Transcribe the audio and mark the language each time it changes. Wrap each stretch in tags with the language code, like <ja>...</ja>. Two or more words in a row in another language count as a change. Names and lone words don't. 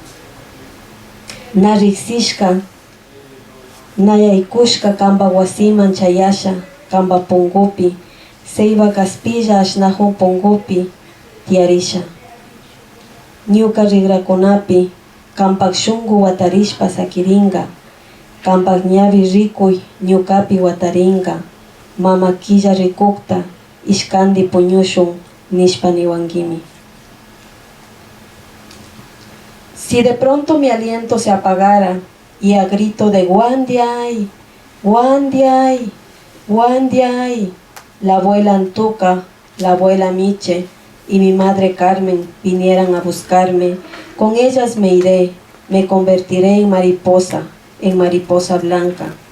<qu>na riksishka, na yaykushka kamba wasiman chayasha, kamba pungupi, seiva kaspilla ashnahun pungupi, tiarisha. Ñuka rigrakunapi, kampak shungu watarishpa sakiringa, kampak ñavi rikuy ñukapi wataringa, mama killa rikukta, ishkandi puñushun, nishpa niwangimi.</qu> <es>Si de pronto mi aliento se apagara y a grito de Wandiay, Wandiay, Wandiay, la abuela Antuca, la abuela Miche y mi madre Carmen vinieran a buscarme, con ellas me iré, me convertiré en mariposa blanca.</es>